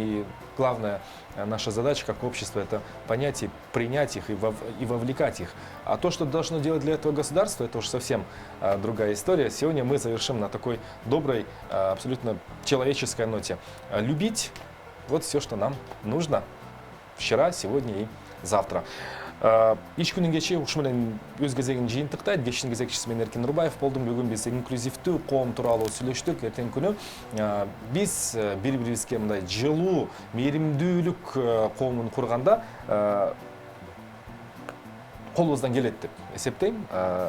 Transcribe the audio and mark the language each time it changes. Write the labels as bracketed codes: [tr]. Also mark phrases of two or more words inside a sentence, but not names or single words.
[ru] И главная наша задача как общество — это понять и принять их, и вовлекать их. А то, что должно делать для этого государство, это уже совсем другая история. Сегодня мы завершим на такой доброй, абсолютно человеческой ноте. Любить — вот все, что нам нужно. Вчера, сегодня и завтра. [ky] Иш күнүн кечи ушул менен өз кезегин жыйынтыктайт. Кештин кезекчиси мен Эркин Нурбаев болдум. Бүгүн биз инклюзивдүү коом тууралуу сүйлөштүк. Эртең күнү биз бири-бирибизге мындай жылуу, мээримдүүлүк коомун курганда колубуздан келет деп эсептейм.